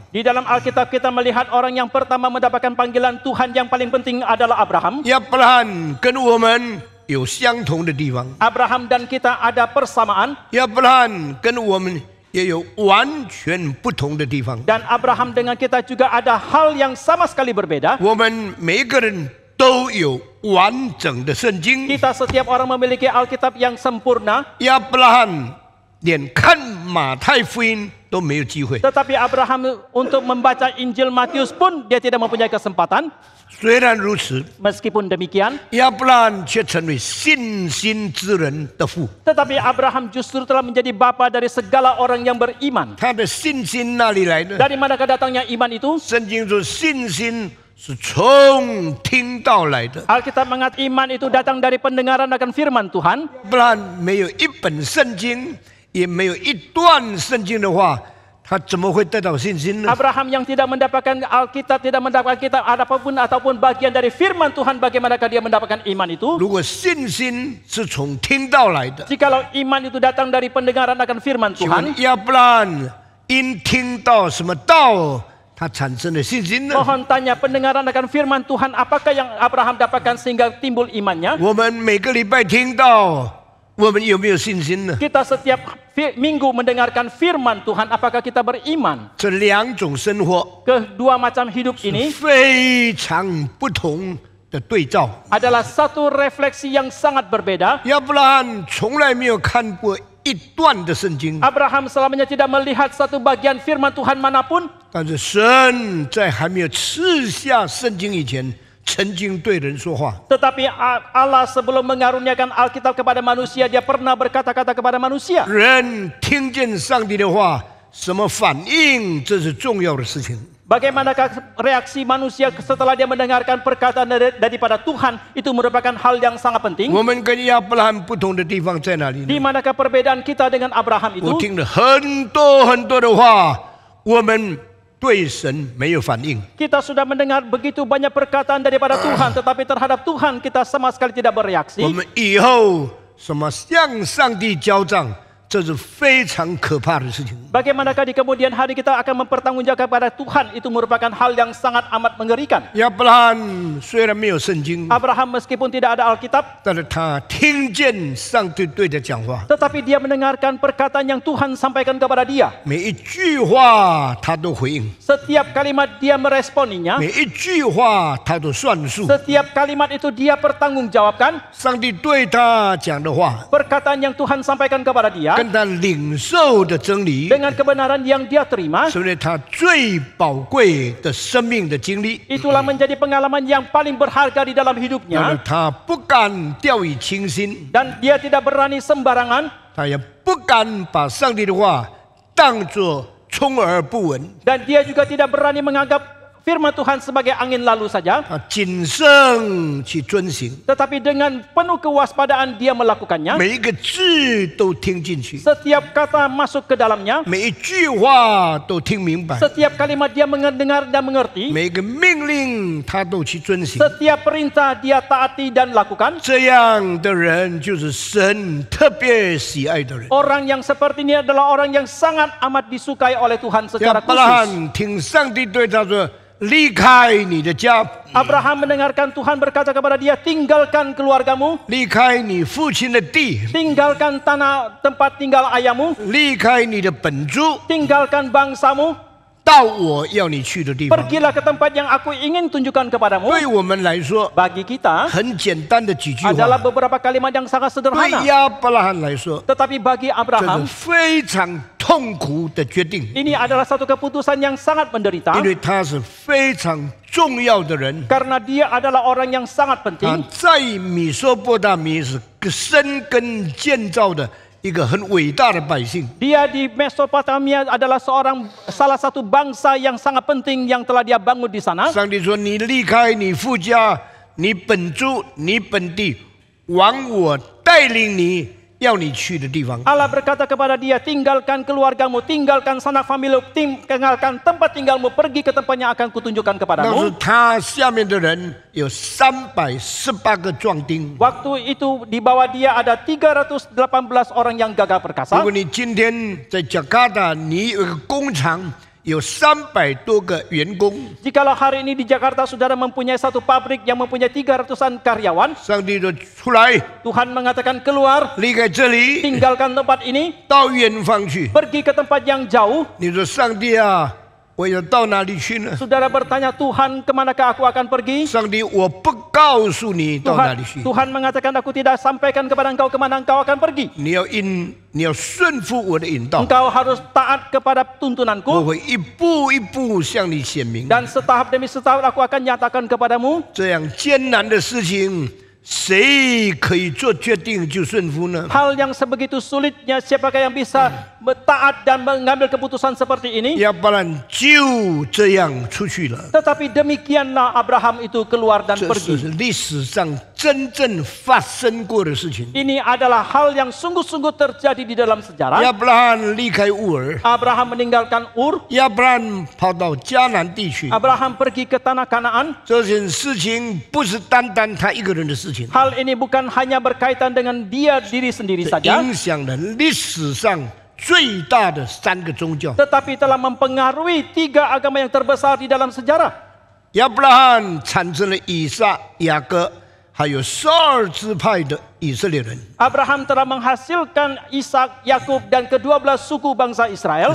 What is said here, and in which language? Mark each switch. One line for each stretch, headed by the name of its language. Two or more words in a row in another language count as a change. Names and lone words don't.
Indonesian: Di dalam Alkitab kita melihat orang yang pertama mendapatkan panggilan Tuhan yang paling penting adalah Abraham.
Chinese: 亚伯拉罕跟我们有相同的地方，
Indonesian: Abraham dan kita ada persamaan,
Chinese: 亚伯拉罕跟我们也有完全不同的地方。
Indonesian: dan Abraham dengan kita juga ada hal yang sama sekali berbeda.
Chinese: 我们每一个人都有完整的圣经。
Indonesian: Kita setiap orang memiliki Alkitab yang sempurna,
Chinese: 亚伯拉罕连看马太福音都没有机会，
Indonesian: tetapi Abraham untuk membaca Injil Matius pun dia tidak mempunyai kesempatan.
Chinese: 虽然如此，
Indonesian: Meskipun demikian,
Chinese: 亚伯拉罕却成为信心之人的父。
Indonesian: tetapi Abraham justru telah menjadi bapa dari segala orang yang beriman.
Chinese: 他的信心哪里来的？
Indonesian: Dari manakah datangnya iman itu?
Chinese: 圣经说，信心是从听到来的。
Indonesian: Alkitab mengatakan iman itu datang dari pendengaran akan firman Tuhan.
Chinese: 不然没有一本圣经，也没有一段圣经的话，他怎么会得到信心呢？
Indonesian: Abraham yang tidak mendapatkan Alkitab, tidak mendapatkan kitab ataupun bagian dari firman Tuhan, bagaimanakah dia mendapatkan iman itu?
Chinese: 如果信心是从听到来的，
Indonesian: Jikalau iman itu datang dari pendengaran akan firman
Chinese: 请问
Indonesian: Tuhan,
Chinese: 亚伯拉罕因听到什么道，他产生了信心呢？
Indonesian: mohon tanya pendengaran akan firman Tuhan, apakah yang Abraham dapatkan sehingga timbul imannya?
Chinese: 我们每个礼拜听到，我们有没有信心呢？
Indonesian: Kita setiap minggu mendengarkan firman Tuhan, apakah kita beriman?
Chinese: 这两种生活
Indonesian: Kedua macam hidup ini
Chinese: 非常不同的对照。
Indonesian: adalah satu refleksi yang sangat berbeda.
Chinese: 亚伯拉罕从来没有看过一段的圣经，
Indonesian: Abraham selamanya tidak melihat satu bagian firman Tuhan manapun,
Chinese: 但是神在还没有赐下圣经以前，曾经对人说话。
Indonesian: tetapi Allah sebelum mengaruniakan Alkitab kepada manusia, dia pernah berkata-kata kepada manusia.
Chinese: 人听见上帝的话，什么反应，这是重要的事情。
Indonesian: Bagaimanakah reaksi manusia setelah dia mendengarkan perkataan daripada Tuhan, itu merupakan hal yang sangat penting.
Chinese: 我们跟亚伯拉罕不同的地方在哪里呢？
Indonesian: Di manakah perbedaan kita dengan Abraham
Chinese: 我
Indonesian: itu?
Chinese: 听了很多的话，我们对神没有反应。
Indonesian: Kita sudah mendengar begitu banyak perkataan daripada Tuhan, tetapi terhadap Tuhan kita sama sekali tidak bereaksi.
Chinese: 我们以后什么向上帝交账，这是非常可怕的事情。
Indonesian: Bagaimanakah di kemudian hari kita akan mempertanggungjawabkan kepada Tuhan, itu merupakan hal yang sangat amat mengerikan.
Chinese: 亚伯拉罕虽然没有圣经，
Indonesian: Abraham meskipun tidak ada Alkitab,
Chinese: 但是他听见上帝对他讲话，
Indonesian: tetapi dia mendengarkan perkataan yang Tuhan sampaikan kepada dia.
Chinese: 每一句话他都回应，
Indonesian: Setiap kalimat dia meresponinya.
Chinese: 每一句话他都算数。
Indonesian: Setiap kalimat itu dia pertanggungjawabkan.
Chinese: 上帝对他讲的话，
Indonesian: Perkataan yang Tuhan sampaikan kepada dia
Chinese: 跟他领受的真理，
Indonesian: dengan kebenaran yang dia terima,
Chinese: 成为他最宝贵的生命的经历。
Indonesian: itulah menjadi pengalaman yang paling berharga di dalam
Chinese: 然后
Indonesian: hidupnya.
Chinese: 他不敢掉以轻心，
Indonesian: Dan dia tidak berani sembarangan,
Chinese: 他也不敢把上帝的话当作充耳不闻。
Indonesian: dan dia juga tidak berani menganggap firman Tuhan sebagai angin lalu saja,
Chinese: 他谨慎去遵行，
Indonesian: tetapi dengan penuh kewaspadaan dia melakukannya.
Chinese: 每一个字都听进去，
Indonesian: Setiap kata masuk ke dalamnya,
Chinese: 每一句话都听明白，
Indonesian: setiap kalimat dia mendengar dan mengerti,
Chinese: 每一个命令他都去遵行。
Indonesian: setiap perintah dia taati dan lakukan.
Chinese: 这样的人就是神特别喜爱的人。
Indonesian: Orang yang seperti ini adalah orang yang sangat amat disukai oleh Tuhan
Chinese: 亚
Indonesian: secara
Chinese: 伯拉
Indonesian: khusus.
Chinese: 罕听上帝对他说：“离开你的家，
Indonesian: Abraham mendengarkan Tuhan berkata kepada dia, tinggalkan keluargamu,
Chinese: 离开你父亲的地，
Indonesian: tinggalkan tanah tempat tinggal ayahmu,
Chinese: 离开你的本族，
Indonesian: tinggalkan bangsamu,
Chinese: 到我要你去的地方。
Indonesian: pergilah ke tempat yang aku ingin tunjukkan kepadamu.
Chinese: 对我们来说，
Indonesian: Bagi kita
Chinese: 很简单的几句
Indonesian: adalah
Chinese: 话。
Indonesian: beberapa kalimat yang sangat
Chinese: 对
Indonesian: sederhana.
Chinese: 亚伯拉罕来说，
Indonesian: Tetapi bagi
Chinese: 这是
Indonesian: Abraham,
Chinese: 非常痛苦的决定，
Indonesian: ini adalah satu keputusan yang sangat menderita.
Chinese: 因为他是非常重要的人。
Indonesian: Karena dia adalah orang yang sangat
Chinese: 他
Indonesian: penting.
Chinese: 在米索不达米是生根建造的一个很伟大的百姓。
Indonesian: Dia di Mesopotamia adalah salah satu bangsa yang sangat penting yang telah dia bangun di sana.
Chinese: 上帝说：“你离开你父家、你本族、你本地，往我带领你要你去的地方。”
Indonesian: Allah berkata kepada dia, tinggalkan keluargamu, tinggalkan sanak famili, tinggalkan tempat tinggalmu, pergi ke tempat yang akan kutunjukkan
Chinese: 当时
Indonesian: kepadamu.
Chinese: 他下面的人有318个壮丁。
Indonesian: Waktu itu di bawah dia ada 318 orang yang gagah
Chinese: 如
Indonesian: perkasa.
Chinese: 果你今天在加拿大，你有一个工厂，有300多个员工，
Indonesian: Jikalau hari ini di Jakarta saudara mempunyai satu pabrik yang mempunyai 300-an karyawan,
Chinese: 上帝就出来，
Indonesian: Tuhan mengatakan keluar,
Chinese: 离开这里，
Indonesian: tinggalkan tempat ini,
Chinese: 到远方去。
Indonesian: pergi ke tempat yang jauh.
Chinese: 你说上帝啊，我要到哪里去呢？
Indonesian: Saudara bertanya, Tuhan kemanakah aku akan pergi?
Chinese: 上帝，我不告诉你到哪里去，
Indonesian: Tuhan mengatakan aku tidak sampaikan kepada engkau kemana engkau akan pergi.
Chinese: 你要顺服我的引导，
Indonesian: Engkau harus taat kepada
Chinese: 我
Indonesian: tuntunanku.
Chinese: 会一步一步向你显明。
Indonesian: Dan setahap demi setahap aku akan nyatakan kepadamu.
Chinese: 这样艰难的事情，谁可以做决定就顺服呢？
Indonesian: Hal yang sebegitu sulitnya, siapakah yang bisa taat dan mengambil keputusan seperti ini?
Chinese: 要不然就这样出去了。
Indonesian: Tetapi demikianlah Abraham itu keluar dan
Chinese: 这
Indonesian: pergi.
Chinese: 是历史上真正发生过的事情。
Indonesian: Ini adalah hal yang sungguh-sungguh terjadi di dalam sejarah.
Chinese: 亚伯拉罕离开乌尔，
Indonesian: Abraham meninggalkan Ur.
Chinese: 亚伯拉罕跑到迦南地区。
Indonesian: Abraham pergi ke tanah Kanaan.
Chinese: 这件事情不是单单他一个人的事情，
Indonesian: Hal ini bukan hanya berkaitan dengan dia diri sendiri
Chinese: 这
Indonesian: saja,
Chinese: 影响了历史上最大的3个宗教。
Indonesian: tetapi telah mempengaruhi 3 agama yang terbesar di dalam sejarah.
Chinese: 亚伯拉罕产生了以撒、雅各，还有12支派的以色列人，
Indonesian: Abraham telah menghasilkan Ishak, Yakub dan ke-12 suku bangsa Israel.